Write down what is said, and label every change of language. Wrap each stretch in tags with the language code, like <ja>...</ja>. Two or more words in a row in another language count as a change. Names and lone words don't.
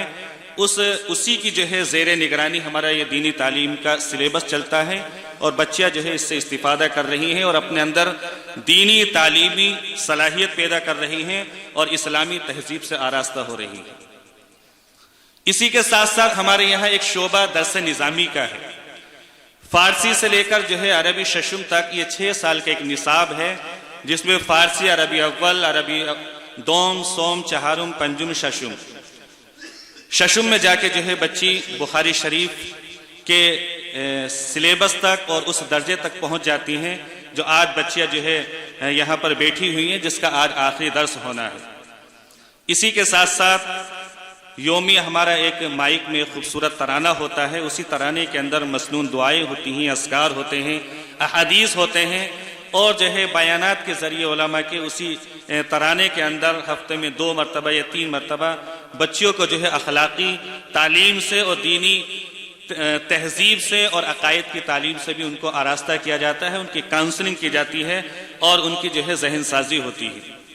<ur>اسی کی جو ہے زیر نگرانی ہمارا یہ دینی تعلیم کا سلیبس چلتا ہے اور بچیاں جو ہے اس سے استفادہ کر رہی ہیں اور اپنے اندر دینی تعلیمی صلاحیت پیدا کر رہی ہیں اور اسلامی تہذیب سے آراستہ ہو رہی ہیں۔ اسی کے ساتھ ساتھ ہمارے یہاں ایک شعبہ درس نظامی کا ہے۔ فارسی سے لے کر جو ہے عربی ششم تک یہ 6 سال کا ایک نصاب ہے جس میں فارسی، عربی اول، عربی دوم، سوم، چہارم، پنجم، ششم۔ ششم میں جا کے جو ہے بچی بخاری شریف کے سلیبس تک اور اس درجے تک پہنچ جاتی ہیں جو آج بچیاں جو ہے یہاں پر بیٹھی ہوئی ہیں، جس کا آج آخری درس ہونا ہے۔ اسی کے ساتھ ساتھ یومی ہمارا ایک مائک میں خوبصورت ترانہ ہوتا ہے، اسی ترانے کے اندر مسنون دعائیں ہوتی ہیں، اذکار ہوتے ہیں، احادیث ہوتے ہیں اور جو ہے بیانات کے ذریعے علماء کے اسی ترانے کے اندر ہفتے میں 2 مرتبہ یا 3 مرتبہ بچیوں کو جو ہے اخلاقی تعلیم سے اور دینی تہذیب سے اور عقائد کی تعلیم سے بھی ان کو آراستہ کیا جاتا ہے، ان کی کاؤنسلنگ کی جاتی ہے اور ان کی جو ہے ذہن سازی ہوتی ہے۔</ur>